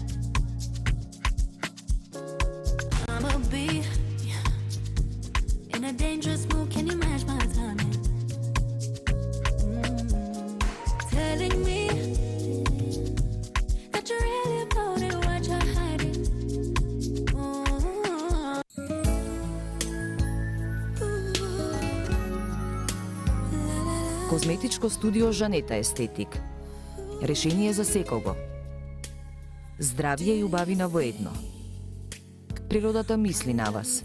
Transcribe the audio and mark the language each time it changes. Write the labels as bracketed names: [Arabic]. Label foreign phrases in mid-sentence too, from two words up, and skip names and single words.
[English] I'ma be in a dangerous mood, can you match my timing? Telling me that you really about it, what you're hiding. [Macedonian] Козметичко студио Жанета Естетик. Решение за секого. Здравје и убавина во едно. Природата мисли на вас.